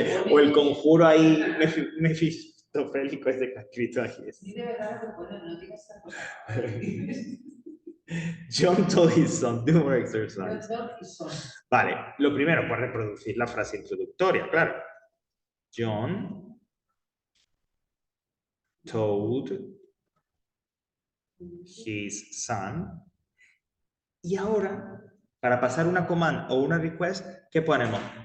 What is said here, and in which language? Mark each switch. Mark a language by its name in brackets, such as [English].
[Spanish] o el conjuro ahí mefistofélico ese que ha escrito aquí. Sí, de verdad lo que pone, no digas esta cosa. [English] John told his son, do more exercise. John told his son. [Spanish] Vale, lo primero, pues reproducir la frase introductoria, claro. [English] John told his son. [Spanish] Y ahora, para pasar una command o una request, ¿qué ponemos?